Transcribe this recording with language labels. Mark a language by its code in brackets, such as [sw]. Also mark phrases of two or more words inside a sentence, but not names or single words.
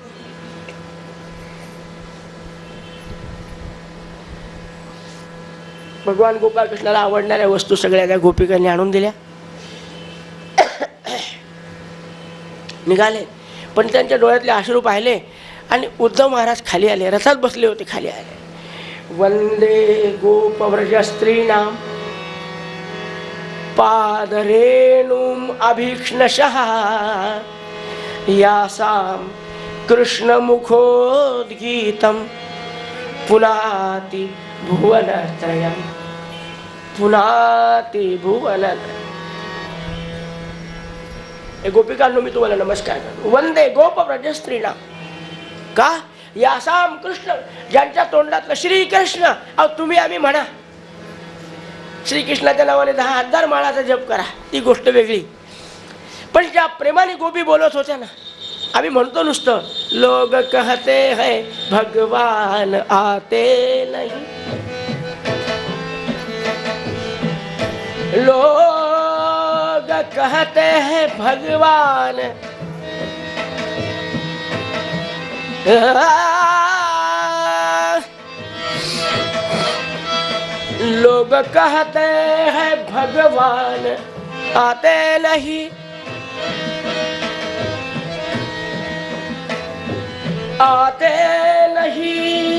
[mr] भगवान गोपाळकृष्णाला आवडणाऱ्या वस्तू सगळ्या त्या गोपिकांनी आणून दिल्या. निघाले, पण त्यांच्या डोळ्यातले अश्रू पाहिले आणि उद्धव महाराज खाली आले, रथात बसले होते, खाली आले. [sa] वंदे गोपव्रज स्त्रीणाम पादरेणुम अभीक्ष्णशः यासाम कृष्णमुखोद्गीतम पुनाति भुवनत्रयम पुनाति भुवनत्रयम. [mr] गोपिकांनो मी तुम्हाला नमस्कार करतो. [sa] वंदे गोपव्रज स्त्रीणाम. का? यासाम कृष्ण, [mr] ज्यांच्या तोंडातलं श्रीकृष्ण. अहो तुम्ही आम्ही म्हणा, श्रीकृष्णाच्या नावाने 10,000 माळाचा जप करा, ती गोष्ट वेगळी. पण ज्या प्रेमाने गोपी बोलत होत्या ना, आम्ही म्हणतो नुसतं [hi] लोग कहते है भगवान आते नहीं, लोग कहते हैं भगवान लोग कहते हैं भगवान आते नहीं, आते नहीं.